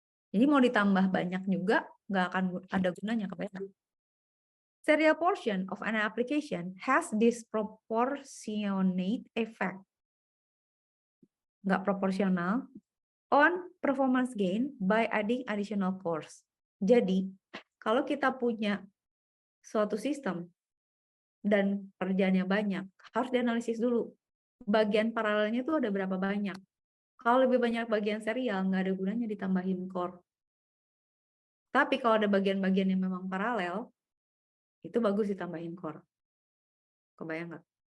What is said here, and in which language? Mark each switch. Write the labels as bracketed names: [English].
[Indonesian] Jadi mau ditambah banyak juga nggak akan ada gunanya, kebayang. [English] Serial portion of an application has disproportionate effect, [Indonesian] nggak proporsional, [English] on performance gain by adding additional cores. [Indonesian] Jadi kalau kita punya suatu sistem dan kerjanya banyak, harus dianalisis dulu bagian paralelnya itu ada berapa banyak. Kalau lebih banyak bagian serial, nggak ada gunanya ditambahin core. Tapi kalau ada bagian-bagian yang memang paralel, itu bagus ditambahin core. Kebayang nggak?